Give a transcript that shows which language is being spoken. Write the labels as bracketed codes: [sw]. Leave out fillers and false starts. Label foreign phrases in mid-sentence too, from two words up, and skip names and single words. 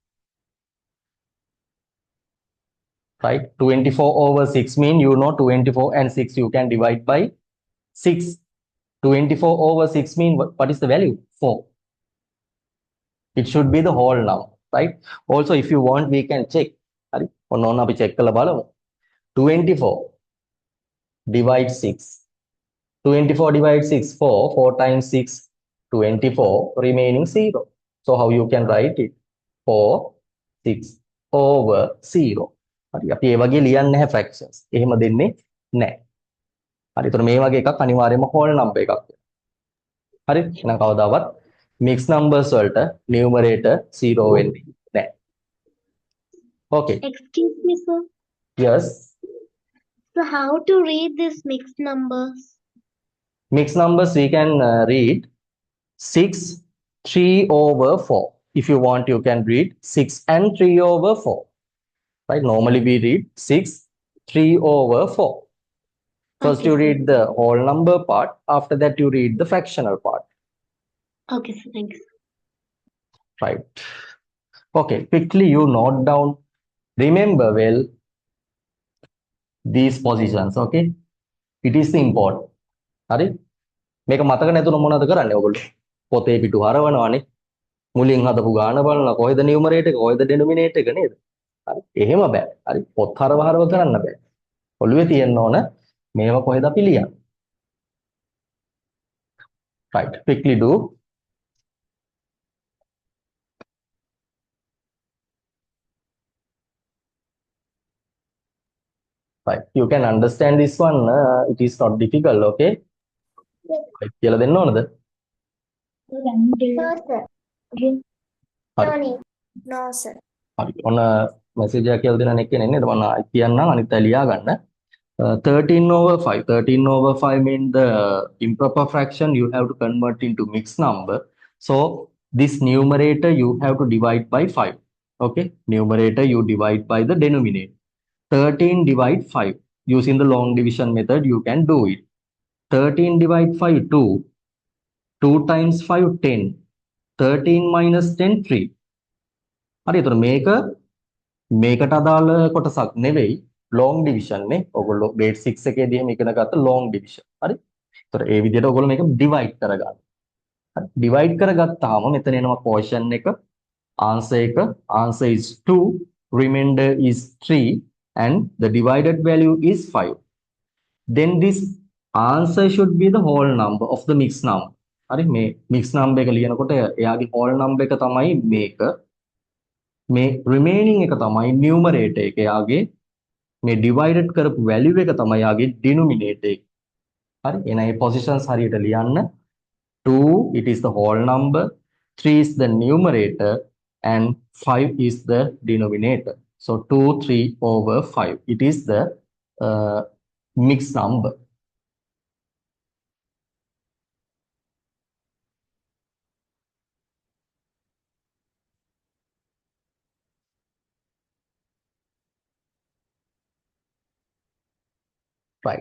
[en] Right. 24 over 6 mean, you know, 24 and 6 you can divide by 6. 24 over 6 mean what is the value? 4. It should be the whole number, right? Also, if you want, we can check. [si] හරි. ඔන්න අපි check කරලා බලමු. 24 divide 6. [en] 24 divide 6, 4. 4 times 6, 24. Remaining 0. So how you can write it? 4, 6 over 0. [si] හරි. අපි ඒ වගේ ලියන්නේ නැහැ fractions. එහෙම දෙන්නේ නැහැ. හරි. ඒතර මේ වගේ එකක් අනිවාර්යයෙන්ම [en] whole number [si] එකක්. හරි. එහෙනම් කවදාවත් [en] mixed numbers [si] වලට numerator 0 වෙන්නේ නැහැ. [en] Okay. Excuse me, sir. Yes. So how to read these mixed numbers? Mixed numbers we can read 6, 3 over 4. If you want, you can read 6 and 3 over 4. Right? Normally we read 6, 3 over 4. First Okay, you sir. read the whole number part. After that you read the fractional part. Okay, sir. Thanks. Right. Okay, quickly you note down. Remember well these positions. Okay. It is important. [si] හරි මේක මතක නැතුන මොනවද කරන්නේ ඔයගොල්ලෝ පොතේ පිටු හරවනවානේ මුලින් හදපු ගාන බලලා කොහෙද නියුමරේටර් එක කොහෙද ඩිනොමිනේටර් එක නේද හරි එහෙම බෑ හරි පොත් හරව කරන්න බෑ ඔළුවේ තියෙන්න ඕන මේව කොහෙද අපි ලියන්නේ [en] right quickly do right you can understand this one it is not difficult okay right [si] කියලා දෙන්න ඕනද [en] No, sir. [si] හරි [en] No need. No, sir. [si] හරි ඔන්න මෙසේජ් එකක් කියලා දෙන එක නෙන්නේ මම කියන්නම් අනිත් අය ලියා ගන්න 13 over 5. [en] 13 over 5 means the improper fraction you have to convert into mixed number. So this numerator you have to divide by 5. Okay, numerator you divide by the denominator. 13 divide 5. Using the long division method you can do it. 13 divide 5 2. 2 times 5 10. 13 minus 10 3. [si] හරි එතකොට මේකට අදාළ කොටසක් නෙවෙයි [en] long division [si] නේ. ඔයගොල්ලෝ grade 6 එකේදී එහෙම ඉගෙන ගත්ත [en] long division. [si] හරි. ඒතර ඒ විදිහට ඔයගොල්ලෝ මේක divide කරගන්න. හරි. [en] divide [si] කරගත්තාම මෙතන එනවා [en] quotient එක answer is 2 remainder is 3 and the divided value is 5. Then this answer should be the whole number of the mixed number. [si] හරි මේ [en] mixed number [si] එක ලියනකොට එයාගේ [en] whole number [si] එක තමයි මේක මේ remaining එක තමයි numerator එක යාගේ මේ divided කරපු value එක තමයි යාගේ denominator එක. හරි එහෙනම් මේ positions හරියට ලියන්න [en] 2 it is the whole number 3 is the numerator and 5 is the denominator. So 2 3 over 5 it is the mixed number. Right.